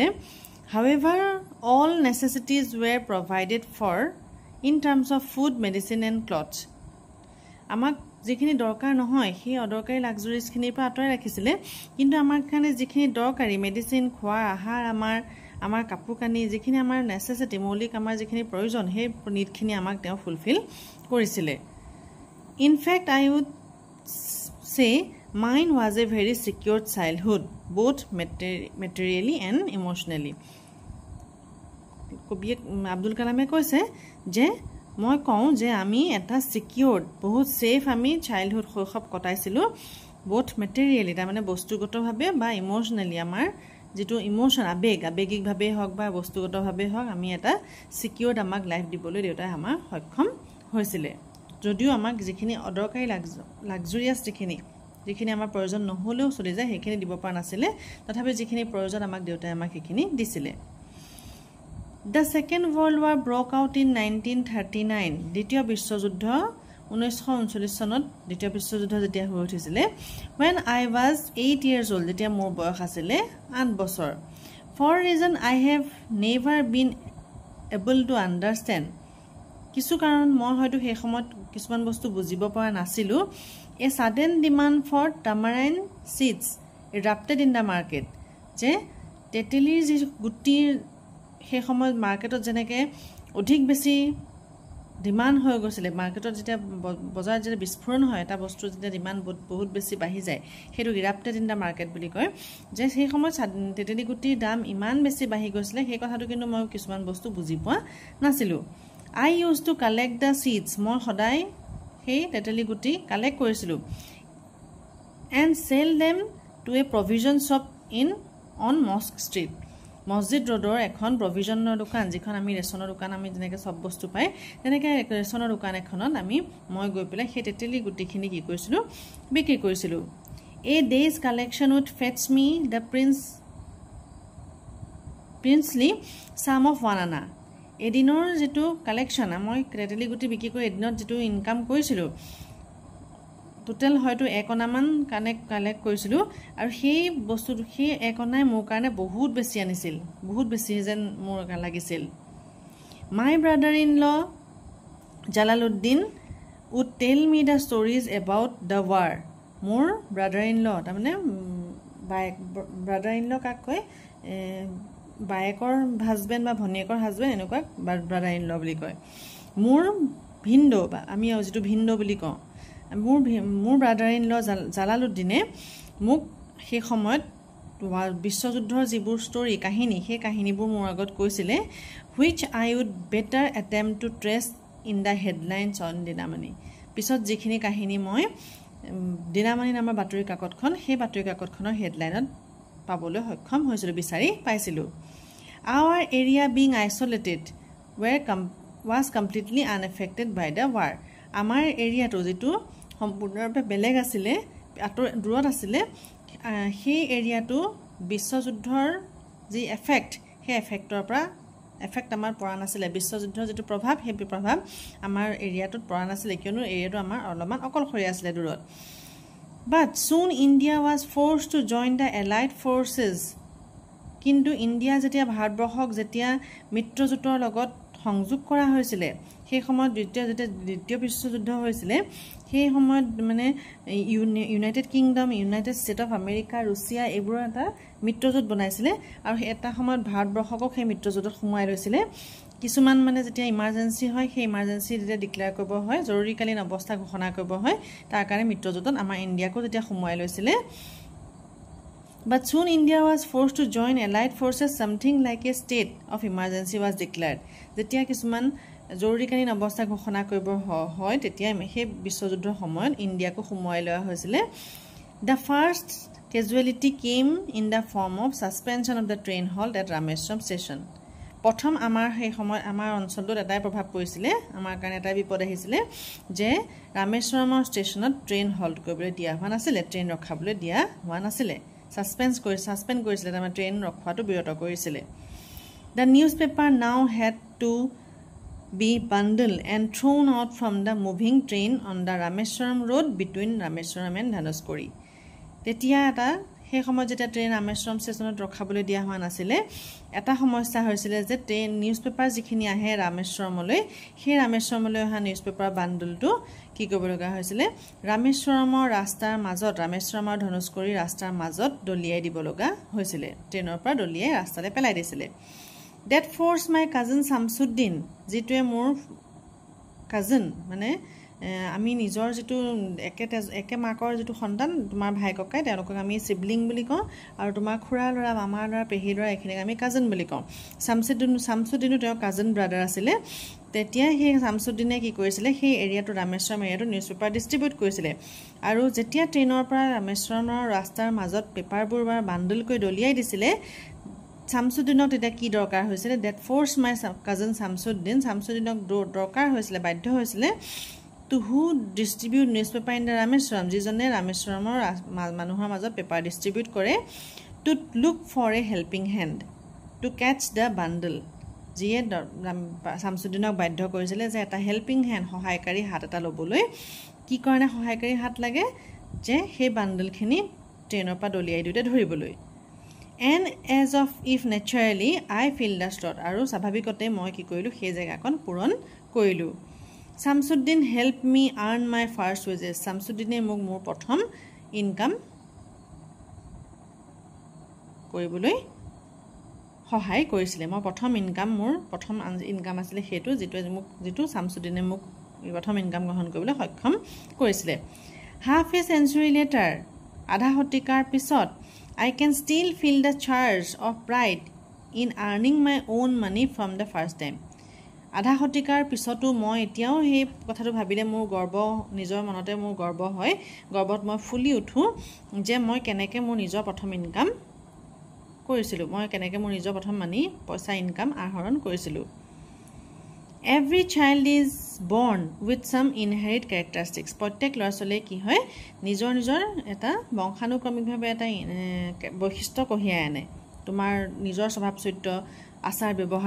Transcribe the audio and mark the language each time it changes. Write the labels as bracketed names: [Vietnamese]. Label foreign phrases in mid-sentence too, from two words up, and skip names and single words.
[English] However, all necessities were provided for in terms of food, medicine and clothes. [Assamese] আমাক যিখিনি দৰকাৰ নহয় সেই অদৰকাৰী লাক্সাৰিজখিনিৰ পৰা আঁতৰাই ৰাখিছিলে কিন্তু আমাৰ কাৰণে যিখিনি দৰকাৰী মেডিচিন খোৱা আহাৰ আমাৰ কাপোৰ কানি যিখিনি আমাৰ নেচেছিটি মৌলিক আমাৰ যিখিনি প্ৰয়োজন সেই নিডখিনি আমাক তেওঁ ফুলফিল কৰিছিলে [English] in fact I would say mine was a very secure childhood both materially and emotionally [Assamese] কবি আব্দুল কালামে কৈছে যে মই কওঁ যে আমি এটা সিকিউৰড বহুত সেফ আমি চাইল্ডহুড শৈশৱ কটাইছিলো [English] both materially [Assamese] তাৰ মানে বস্তুগতভাৱে বা ইমোশনালি আমাৰ যেটো ইমোশন আবেগিকভাৱে হওক বা বস্তুগতভাৱে হওক আমি এটা সিকিউৰড আমাক লাইফ দিবলৈ দেউতাই আমাৰ সক্ষম হৈছিলে যদিও আমাক যিখিনি অদৰকাৰী লাক্সাৰিয়াছ যিখিনি আমাৰ প্ৰয়োজন নহলেও চলি যায় সেইখিনি দিব পৰা নাছিলে তথাপি যিখিনি প্ৰয়োজন আমাক দেউতাই আমাক সেইখিনি দিছিলে [English] The Second World War broke out in 1939 [Assamese] দ্বিতীয় বিশ্বযুদ্ধ 1939 চনত দ্বিতীয় বিশ্বযুদ্ধ যেতিয়া হৈ উঠিছিলে when [English] I was 8 years old [Assamese] যেতিয়া মোৰ বয়স আছিল 8 বছৰ [English] for reason I have never been able to understand [Assamese] কিছু কাৰণ মই হয়তো সেই সময়ত কিছুমান বস্তু বুজিব পৰা নাছিলো [English] A sudden demand for tamarind seeds erupted in the market যে [Assamese] তেতেলিৰ যে গুটিৰ সেই সময়ত মাৰ্কেটত যেনেকৈ অধিক বেছি ডিমান্ড হৈ গৈছিলে মাৰ্কেটত যেতিয়া বজাৰত যেতিয়া বিস্ফোৰণ হয় এটা বস্তু যেতিয়া ডিমান্ড বহুত বেছি বাঢ়ি যায় সেইটো [English] erupted in the market [Assamese] বুলি কয় যে সেই সময়ত তেতেলি গুটিৰ দাম ইমান বেছি বাঢ়ি গৈছিলে সেই কথাটো কিন্তু মই কিছুমান বস্তু বুজি পোৱা নাছিলো [English] I used to collect the seeds [Assamese] মই সদায় সেই তেতেলি গুটি কালেক্ট কৰিছিলো [English] and sell them to a provision shop on [Assamese] Mosque Street মসজিদ ৰোডৰ এখন প্ৰভিজনৰ দোকান যিখন আমি ৰেচনৰ দোকান আমি যেনেকৈ সব বস্তু পাই তেনেকৈ ৰেচনৰ দোকান এখনত মই গৈ পেলাই সেই তেতেলি গুটিখিনি কি কৰিছিলো বিক্ৰী কৰিছিলো [English] A day's collection would fetch me the princely sum of 1 anna [Assamese] এদিনৰ যেটো কালেকশন মই তেতেলি গুটি বিক্ৰী কৰি এদিনত যেটো ইনকাম কৰিছিলো টোটাল হয়তো 1 অনা মান কালেক্ট কৰিছিলো আৰু সেই বস্তুটো সেই 1 অনাই মোৰ কাৰণে বহুত বেছি আনিছিল বহুত বেছি যেন মোৰ লাগিছিল [English] My brother-in-law Jalaluddin would tell me the stories about the war [Assamese] মোৰ brother-in-law তাৰ মানে brother-in-law কাক কয় বাইকৰ হাজবেন্ড বা ভনিয়েকৰ হাজবেন্ড এনেকুৱা brother-in-law বুলি কয় মোৰ ভিন্ডো বা আমি যেটো ভিন্ডো বুলি কওঁ মোৰ brother-in-law জালালুদ্দিনে মোক সেই সময়ত বিশ্বযুদ্ধৰ যিবোৰ ষ্টৰী কাহিনী সেই কাহিনীবোৰ মোৰ আগত কৈছিলে [English] which I would better attempt to trace in the headlines on Dinamani [Assamese] পিছত যিখিনি কাহিনী মই দিনামানি নামৰ বাতৰি কাকতখন সেই বাতৰি কাকতখনৰ হেডলাইনত পাবলৈ সক্ষম হৈছিল বিচাৰি পাইছিলো [English] Our area being isolated was completely unaffected by the war [Assamese] আমাৰ এৰিয়াটো যেটো সম্পূৰ্ণৰূপে বেলেগ আছিল দূৰত আছিল সেই এৰিয়াটো বিশ্বযুদ্ধৰ যি এফেক্ট সেই এফেক্টৰ পৰা এফেক্ট আমাৰ পৰা নাছিল বিশ্বযুদ্ধৰ যেটো প্ৰভাৱ সেই প্ৰভাৱ আমাৰ এৰিয়াটোত পৰা নাছিল কিয়নো এৰিয়াটো আমাৰ অলপমান অকলশৰীয়া আছিল দূৰত [English] But soon India was forced to join the Allied forces [Assamese] কিন্তু ইন্ডিয়া যেতিয়া ভাৰতবৰ্ষক যেতিয়া মিত্ৰজোঁটৰ লগত সংযোগ কৰা হৈছিল সেই সময়ত দ্বিতীয় বিশ্বযুদ্ধ হৈছিল সেই সময়ত মানে ইউনাইটেড কিংডম ইউনাইটেড ষ্টেট অফ আমেৰিকা ৰুছিয়া এইবোৰ এটা মিত্ৰজোঁট বনাইছিল আৰু এটা সময়ত ভাৰতবৰ্ষক সেই মিত্ৰজোঁটত সোমাই লৈছিল কিছুমান মানে যেতিয়া ইমাৰ্জেন্সি হয় সেই ইমাৰ্জেন্সি যেতিয়া ডিক্লেয়াৰ কৰিব হয় জৰুৰীকালীন অৱস্থা ঘোষণা কৰিব হয় তাৰ কাৰণে মিত্ৰজোঁটত আমাৰ ইণ্ডিয়াকো যেতিয়া সোমাই লৈছিল [English] But soon India was forced to join Allied forces something like a state of emergency was declared [Assamese] যেতিয়া কিছুমান জৰুৰীকালীন অৱস্থা ঘোষণা কৰিব হয় তেতিয়া সেই বিশ্বযুদ্ধৰ সময়ত ইণ্ডিয়াকো সোমাই লোৱা হৈছিল [English] The first casualty came in the form of suspension of the train halt at [Assamese] Rameswaram station প্ৰথম আমাৰ সেই সময় আমাৰ অঞ্চলটোত এটাই প্ৰভাৱ পৰিছিল আমাৰ কাৰণে এটা বিপদ আহিছিল যে ৰামেশ্বৰমৰ ষ্টেচনত [English] train halt [Assamese] কৰিবলৈ দিয়া হোৱা নাছিল ট্ৰেইন ৰখাবলৈ দিয়া হোৱা নাছিল সাসপেন্ড কৰিছিল তাৰ ট্ৰেইন ৰখাটো বিৰত কৰিছিল [English] The newspaper now had to be bundled and thrown out from the moving train on the Rameswaram road between Rameswaram and Dhanushkori [Assamese] তেতিয়া এটা সেই সময়ত যেতিয়া ট্ৰেইন ৰামেশ্বৰম ষ্টেচনত ৰখাবলৈ দিয়া হোৱা নাছিলে এটা সমস্যা হৈছিল যে ট্ৰেইন [English] news paper [Assamese] যিখিনি আহে ৰামেশ্বৰমলৈ সেই ৰামেশ্বৰমলৈ অহা নিউজ পেপাৰ বান্ডলটো কি কৰিব লগা হৈছিল ৰামেশ্বৰমৰ ৰাস্তাৰ মাজত ৰামেশ্বৰমৰ ধনুষ্কৰী ৰাস্তাৰ মাজত দলিয়াই দিব লগা হৈছিল ট্ৰেইনৰ পৰা দলিয়াই ৰাস্তালৈ পেলাই দিছিল [English] that forced my cousin [Assamese] Samsuddin যিটোৱে মোৰ কাজিন মানে আমি নিজৰ যেটো একে মাকৰ যেটো সন্তান তোমাৰ ভাই ককাই তেওঁলোকক আমি সিবলিং বুলি কওঁ আৰু তোমাৰ খুৰা লৰা মামাৰ লৰা পেহী লৰা এখিনিক আমি কাজিন বুলি কওঁ শামসুদ্দিনো তেওঁ [English] cousin brother [Assamese] আছিল তেতিয়া সেই শামসুদ্দিনে কি কৰিছিল সেই এৰিয়াটো ৰামেশ্বৰম এৰিয়াটো [English] news paper distribute [Assamese] কৰিছিল আৰু যেতিয়া ট্ৰেইনৰ পৰা ৰামেশ্বৰমৰ ৰাস্তাৰ মাজত পেপাৰবোৰ বান্ডল কৰি দলিয়াই দিছিল শামসুদ্দিনক তেতিয়া কি দৰকাৰ হৈছিল [English] that forced my cousin [Assamese] শামসুদ্দিনক দৰকাৰ হৈছিল বাধ্য হৈছিল [English] to who distribute newspaper in the Rameshwaram [Assamese] যিজনে ৰামেশ্বৰমৰ মানুহৰ মাজত পেপাৰ ডিস্ট্ৰিবিউট কৰে [English] to look for a helping hand to catch the bundle [Assamese] যিয়ে শামসুদ্দিনক বাধ্য কৰিছিল যে এটা [English] helping hand [Assamese] সহায়কাৰী হাত এটা লবলৈ কি কাৰণে সহায়কাৰী হাত লাগে যে সেই বান্ডলখিনি ট্ৰেইনৰ পৰা দলিয়াই দিতে ধৰিবলৈ [English] and as of if naturally I feel the slot [Assamese] আৰু স্বাভাৱিকতে মই কি কৰিলো সেই জায়গাখন পূৰণ কৰিলো [English] Samsuddin helped me earn my first wages [Assamese] Samsuddine মোক মোৰ প্ৰথম ইনকাম কৰিবলৈ সহায় কৰিছিল মই প্ৰথম ইনকাম মোৰ প্ৰথম ইনকাম আছিল হেতু যেটো Samsuddine মোক প্ৰথম ইনকাম গ্ৰহণ কৰিবলৈ সক্ষম কৰিছিল [English] half a century later [Assamese] আধা শতিকাৰ পিছত [English] I can still feel the charge of pride in earning my own money from the first time [Assamese] আধা শতিকাৰ পিছতো মই এতিয়াও সেই কথাটো ভাবিলে মোৰ গৰ্ব নিজৰ মনতে মোৰ গৰ্ব হয় গৰ্বত মই ফুলি উঠো যে মই কেনেকৈ মোৰ নিজৰ প্ৰথম ইনকাম কৰিছিলো মই কেনেকৈ মোৰ নিজৰ প্ৰথম মানি পইচা ইনকাম আহৰণ কৰিছিলো [English] Every child is born with some inherent characteristics [Assamese] প্ৰত্যেক ল'ৰা-ছোৱালীৰ কি হয় নিজৰ এটা বংশানুক্ৰমিকভাৱে এটা বৈশিষ্ট্য কঢ়িয়াই আনে তোমাৰ নিজৰ স্বভাৱ চৰিত্ৰ আচাৰ ব্যৱহাৰ